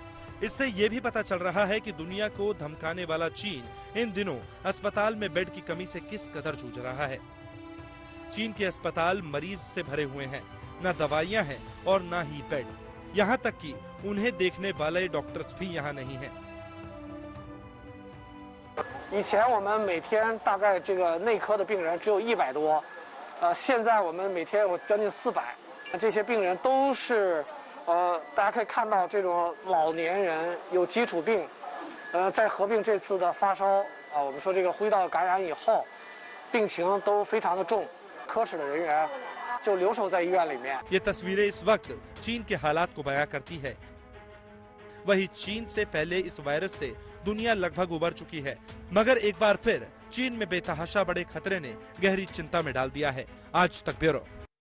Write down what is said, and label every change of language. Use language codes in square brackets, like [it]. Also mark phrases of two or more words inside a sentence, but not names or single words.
[hi] इससे ये भी पता चल रहा है कि दुनिया को धमकाने वाला चीन इन दिनों अस्पताल में बेड की कमी से किस कदर जूझ रहा है। चीन के अस्पताल मरीज से भरे हुए हैं, न दवाइयां हैं और न ही बेड। यहाँ तक कि उन्हें देखने वाले डॉक्टर्स भी यहाँ नहीं हैं। [zh] 以前我们每天大概这个内科的病人只有100多，现在我们每天有将近400。这些病人都是，大家可以看到这种老年人有基础病，再合并这次的发烧我们说这个呼吸道感染以后，病情都非常的重，科室的人员就留守在医院里面。 [hi] ये तस्वीरें इस वक्त चीन के हालात को बयां करती है। वही चीन से फैले इस वायरस से दुनिया लगभग उबर चुकी है, मगर एक बार फिर चीन में बेतहाशा बड़े खतरे ने गहरी चिंता में डाल दिया है। आज तक ब्यूरो।